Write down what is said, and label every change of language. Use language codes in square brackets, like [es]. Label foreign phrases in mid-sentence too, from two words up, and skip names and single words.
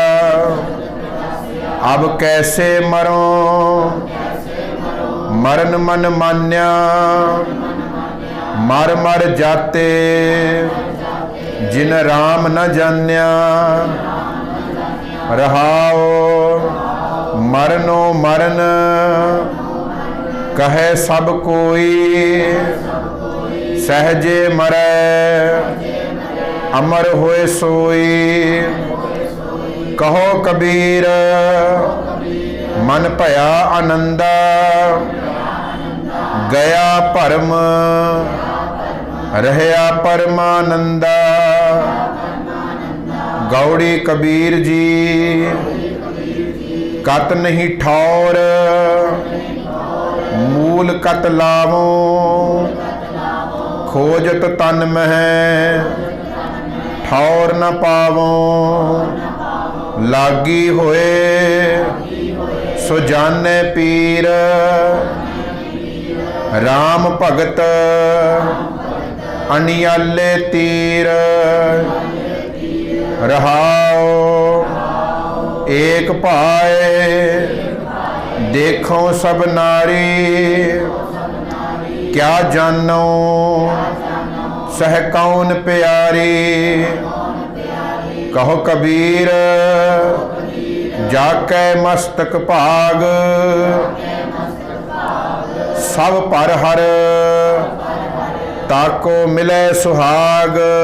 [hi] अब कैसे मरो मरण मन मान्या मर मर जाते जिन राम न जान्या रहाओ मरनो मरण कहे सब कोई सहजे मरै अमर होए सोई कहो कबीर मन भया आनंदा गया भरम रहया परमानंदा गौड़ी कबीर जी कत नहीं ठौर मूल कत लावो खोजत तन मह ठौर न पावो लागी होए सो जाने पीर राम भगत अनियाले तीर रहाओ एक पाए देखो सब नारी क्या जानो सह कौन प्यारी। कहो कबीर जाकै मस्तक भाग, सब पर हर ताको मिले सुहाग।